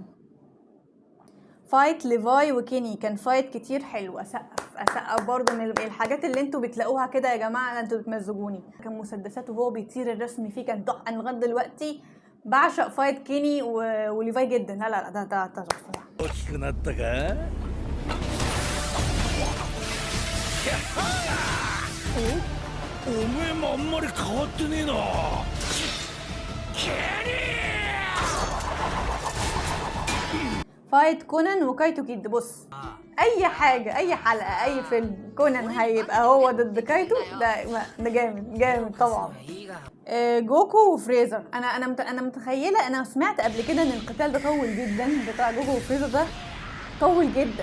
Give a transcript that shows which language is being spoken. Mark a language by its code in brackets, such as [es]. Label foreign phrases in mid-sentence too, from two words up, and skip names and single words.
[ar] فايت ليفاي وكيني كان فايت كتير حلو، اسقف برضه من الحاجات اللي انتوا بتلاقوها كده يا جماعه، انتوا بتمزجوني. كان مسدسات وهو بيطير، الرسم فيه كان تحفه. انا لغايه دلوقتي بعشق فايت كيني وليفاي جدا. لا ده تحفه. [ja] 大きくなったか？お前もあんまり変わってねえな。 [ar] فايت كونان وكايتو كيد. بص اي حاجه، اي حلقه، اي فيلم كونان هيبقى هو ضد كايتو، ده جامد طبعا. جوكو وفريزر، انا متخيله، انا سمعت قبل كده ان القتال ده طول جدا، بتاع جوكو وفريزر ده طول جدا.